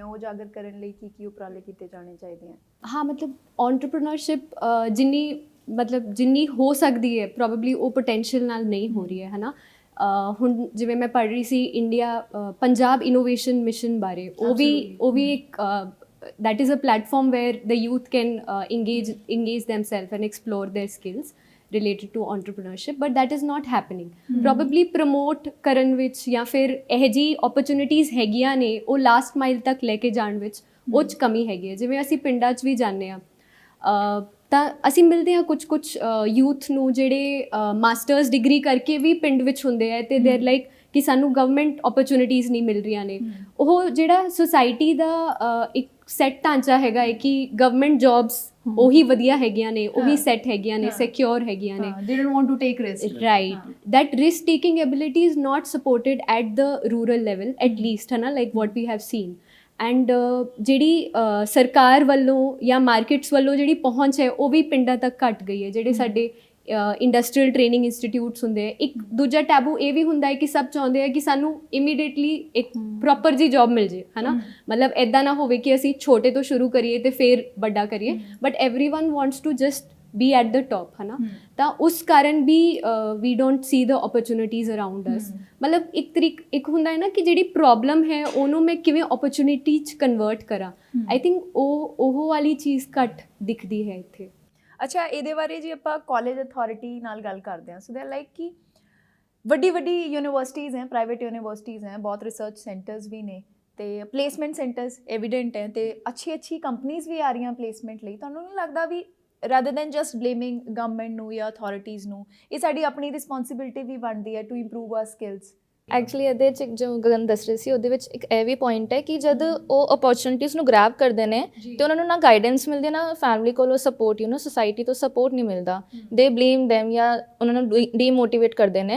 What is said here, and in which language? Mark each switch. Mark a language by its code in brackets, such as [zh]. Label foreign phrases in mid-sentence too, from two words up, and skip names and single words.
[pa] ਉਹ ਉਜਾਗਰ ਕਰਨ ਲਈ ਕੀ ਉਪਰਾਲੇ ਕੀਤੇ ਜਾਣੇ ਚਾਹੀਦੇ ਹਨ? ਹਾਂ, ਮਤਲਬ ਐਂਟਰਪ੍ਰੀਨਿਓਰਸ਼ਿਪ ਜਿੰਨੀ ਹੋ ਸਕਦੀ ਹੈ ਪ੍ਰੋਬੇਬਲੀ ਉਹ ਪੋਟੈਂਸ਼ੀਅਲ ਨਾਲ ਨਹੀਂ ਹੋ ਰਹੀ ਹੈ, ਹੈ ਨਾ। ਹੁਣ ਜਿਵੇਂ ਮੈਂ ਪੜ੍ਹ ਰਹੀ ਸੀ ਇੰਡੀਆ ਪੰਜਾਬ ਇਨੋਵੇਸ਼ਨ ਮਿਸ਼ਨ ਬਾਰੇ, ਉਹ ਵੀ ਇੱਕ [en] that is a platform where the youth can engage themselves and explore their skills related to entrepreneurship, but that is not happening. Probably promote [pa] ਕਰਨ ਵਿੱਚ ਜਾਂ ਫਿਰ ਇਹ ਜਿਹੀ opportunities ਹੈਗੀਆਂ ਨੇ ਉਹ ਲਾਸਟ ਮਾਈਲ ਤੱਕ ਲੈ ਕੇ ਜਾਣ ਵਿੱਚ ਉਹ 'ਚ ਕਮੀ ਹੈਗੀ ਹੈ। ਜਿਵੇਂ ਅਸੀਂ ਪਿੰਡਾਂ 'ਚ ਵੀ ਜਾਂਦੇ ਹਾਂ ਤਾਂ ਅਸੀਂ ਮਿਲਦੇ ਹਾਂ ਕੁਛ ਯੂਥ ਨੂੰ ਜਿਹੜੇ [en] masters degree [pa] ਕਰਕੇ ਵੀ ਪਿੰਡ ਵਿੱਚ ਹੁੰਦੇ ਆ ਅਤੇ [en] they like [pa] ਕਿ ਸਾਨੂੰ [en] government opportunities [pa] ਨਹੀਂ ਮਿਲ ਰਹੀਆਂ ਨੇ। ਉਹ ਜਿਹੜਾ ਸੁਸਾਇਟੀ ਦਾ ਇੱਕ ਸੈੱਟ ਢਾਂਚਾ ਹੈਗਾ ਹੈ ਕਿ [en] government jobs [pa] ਉਹੀ ਵਧੀਆ ਹੈਗੀਆਂ ਨੇ, ਉਹੀ ਸੈੱਟ ਹੈਗੀਆਂ ਨੇ, ਸਿਕਿਉਰ ਹੈਗੀਆਂ ਨੇ। [en] They don't want to take risk. Right. That risk taking ability is not supported at the rural level at least, [pa] ਹੈ ਨਾ, [en] like what we have seen. [pa] ਐਂਡ ਜਿਹੜੀ ਸਰਕਾਰ ਵੱਲੋਂ ਜਾਂ ਮਾਰਕੀਟਸ ਵੱਲੋਂ ਜਿਹੜੀ ਪਹੁੰਚ ਹੈ ਉਹ ਵੀ ਪਿੰਡਾਂ ਤੱਕ ਘੱਟ ਗਈ ਹੈ। ਜਿਹੜੇ ਸਾਡੇ [en] industrial training institutes [pa] ਹੁੰਦੇ ਆ, ਇੱਕ ਦੂਜਾ ਟੈਬੂ ਇਹ ਵੀ ਹੁੰਦਾ ਹੈ ਕਿ ਸਭ ਚਾਹੁੰਦੇ ਆ ਕਿ ਸਾਨੂੰ ਇਮੀਡੀਏਟਲੀ ਇੱਕ ਪ੍ਰੋਪਰ ਜੀ ਜੋਬ ਮਿਲ ਜੇ, ਹੈ ਨਾ। ਮਤਲਬ ਇੱਦਾਂ ਨਾ ਹੋਵੇ ਕਿ ਅਸੀਂ ਛੋਟੇ ਤੋਂ ਸ਼ੁਰੂ ਕਰੀਏ ਅਤੇ ਫਿਰ ਵੱਡਾ ਕਰੀਏ, [en] but everyone wants to just be at the top, [pa] ਹੈ ਨਾ। ਤਾਂ ਉਸ ਕਾਰਨ ਵੀ [en] we don't see the opportunities around us। [pa] ਮਤਲਬ ਇੱਕ ਹੁੰਦਾ ਹੈ ਨਾ ਕਿ ਜਿਹੜੀ ਪ੍ਰੋਬਲਮ ਹੈ ਉਹਨੂੰ ਮੈਂ ਕਿਵੇਂ opportunity 'ਚ ਕਨਵਰਟ ਕਰਾਂ। [en] I think [pa] ਉਹ ਵਾਲੀ ਚੀਜ਼ ਘੱਟ ਦਿਖਦੀ ਹੈ ਇੱਥੇ। ਅੱਛਾ, ਇਹਦੇ ਬਾਰੇ ਜੇ ਆਪਾਂ [en] college authority [pa] ਨਾਲ ਗੱਲ ਕਰਦੇ ਹਾਂ, [en] so they like [pa] ਕਿ ਵੱਡੀ ਯੂਨੀਵਰਸਿਟੀਜ਼ ਹੈ, [en] private universities [pa] ਹੈ, ਬਹੁਤ [en] research centers [pa] ਵੀ ਨੇ ਅਤੇ [en] placement centers evident [pa] ਹੈ ਅਤੇ ਅੱਛੀ ਕੰਪਨੀਜ਼ ਵੀ ਆ ਰਹੀਆਂ ਪਲੇਸਮੈਂਟ ਲਈ। ਤੁਹਾਨੂੰ ਨਹੀਂ ਲੱਗਦਾ ਵੀ [en] rather than just blaming government [pa] ਨੂੰ ਜਾਂ ਅਥਾਰਟੀਜ਼ ਨੂੰ, ਇਹ ਸਾਡੀ ਆਪਣੀ ਰਿਸਪੋਂਸਿਬਿਲਿਟੀ ਵੀ ਬਣਦੀ ਹੈ [en] to improve our skills? [pa] ਐਕਚੁਅਲੀ ਇਹਦੇ 'ਚ ਜੋ ਗਗਨ ਦੱਸ ਰਹੇ ਸੀ ਉਹਦੇ ਵਿੱਚ ਇੱਕ ਇਹ ਵੀ ਪੁਆਇੰਟ ਹੈ ਕਿ ਜਦ ਉਹ ਅਪੋਰਚੁਨਿਟੀਜ਼ ਨੂੰ ਗ੍ਰੈਬ ਕਰਦੇ ਨੇ ਅਤੇ ਉਹਨਾਂ ਨੂੰ ਨਾ ਗਾਈਡੈਂਸ ਮਿਲਦੀ, ਨਾ ਫੈਮਿਲੀ ਕੋਲੋਂ ਸਪੋਰਟ, ਸੋਸਾਇਟੀ ਤੋਂ ਸਪੋਰਟ ਨਹੀਂ ਮਿਲਦਾ। [en] they blame them [pa] ਜਾਂ ਉਹਨਾਂ ਨੂੰ ਡੀਮੋਟੀਵੇਟ ਕਰਦੇ ਨੇ।